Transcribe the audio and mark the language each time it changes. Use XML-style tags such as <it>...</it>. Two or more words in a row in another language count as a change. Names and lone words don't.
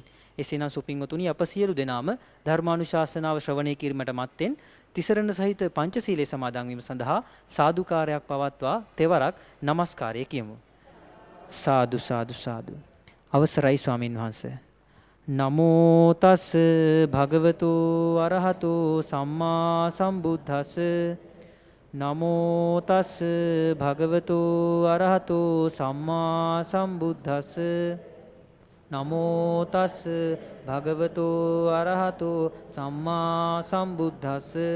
<si>එසේනම් සුපින්වතුනි අප සියලු දෙනාම ධර්මානුශාසනාව ශ්‍රවණය කිරීමට මත්තෙන් තිසරණ සහිත පංචශීලයේ සමාදන් වීම සඳහා සාදුකාරයක් පවත්වා තෙවරක් নমස්කාරය කියමු. සාදු සාදු සාදු. අවසරයි ස්වාමින් වහන්සේ.</si> <pi>නමෝ තස් භගවතු අරහතු සම්මා සම්බුද්දස්ස. නමෝ තස් භගවතු අරහතු සම්මා සම්බුද්දස්ස. නමෝ තස් භගවතු අරහතු සම්මා සම්බුද්දස්ස.</pi>